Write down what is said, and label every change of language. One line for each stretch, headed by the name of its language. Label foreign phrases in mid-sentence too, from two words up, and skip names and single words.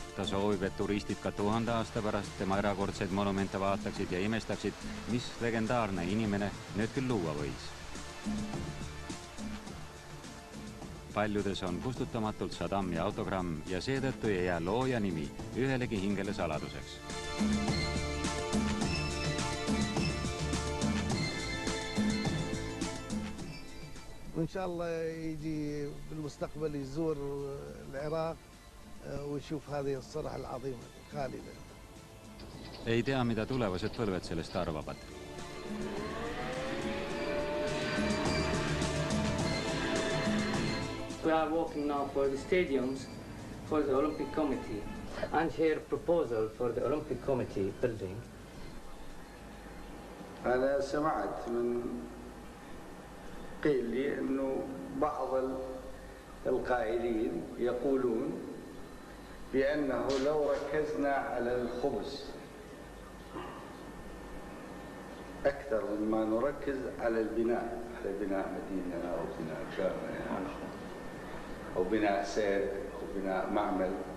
Estonian: Ta soovib, et turistid ka 1000 aasta pärast tema erakordseid monumente vaataksid ja imestaksid, mis legendaarne inimene nüüd küll luua võis. Paljudes on kustutamatult Saddami autogramm ja seetõttu ei jää looja nimi ühelegi hingele saladuseks.
Arabic: وإن شاء الله يجي بالمستقبل يزور العراق ويشوف هذه الصرح العظيمة الخالدة.
Estonian: Ei tea, mida tulevased põlved sellest arvavad.
English: We are walking now for the stadiums for the Olympic Committee and here proposal for the Olympic Committee building.
Arabic: أنا سمعت من قيل لي أنه بعض القائلين يقولون بأنه لو ركزنا على الخبز أكثر مما نركز على البناء، على بناء مدينة أو بناء جامعة أو بناء سير أو بناء معمل.